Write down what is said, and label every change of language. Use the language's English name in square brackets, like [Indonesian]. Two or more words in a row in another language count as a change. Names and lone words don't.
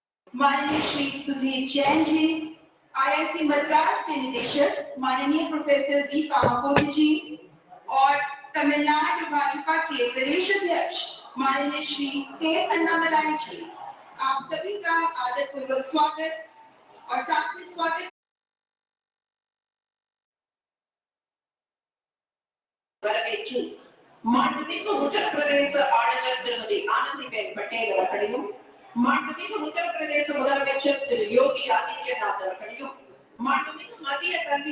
[Hindi] माननीय श्री सुधीर जैन जी, IIT मद्रास के निदेशक माननीय प्रोफेसर बी कामाकोटी जी और तमिलनाडु भाजपा के प्रदेश अध्यक्ष माननीय श्री के अन्नामलाई जी, आप सभी का आदरपूर्वक स्वागत और साथ में स्वागत [Tamil] வரவேற்று மாண்புமிகு உத்தரப்பிரதேச ஆளுநர் திருமதி ஆனந்திபென் பட்டேல் அவர்களையும் மாண்புமிகு உத்தரப்பிரதேச முதலமைச்சர் திரு யோகி ஆதித்யநாத் அவர்களையும் மாண்புமிகு மத்திய கல்வி